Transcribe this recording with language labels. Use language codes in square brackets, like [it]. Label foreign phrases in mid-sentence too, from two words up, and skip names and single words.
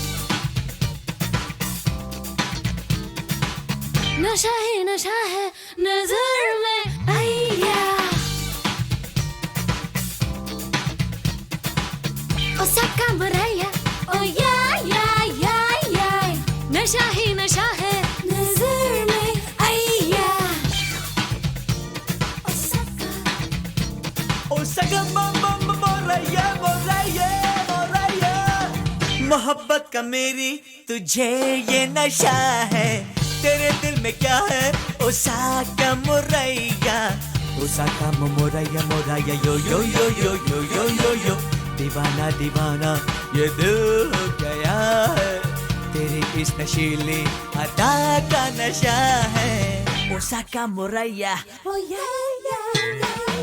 [hi] नशा ही नशा है नजर में आया. Osaka Moraya. [en] Oh yeah, yeah, yeah, yeah. [hi] नशा ही नशा है नजर में आया. ओसाका मोराया मोराया मोराया. मोहब्बत का मेरी तुझे ये नशा है, तेरे दिल में क्या है ओसाका मोराया. ओसाका मोराया मोराया यो यो यो यो यो यो यो यो. दीवाना दीवाना ये दिल हो गया है, तेरी इस नशीली अदा का नशा है. ओसाका मोराया. [en] Oh yeah, yeah, yeah, yeah.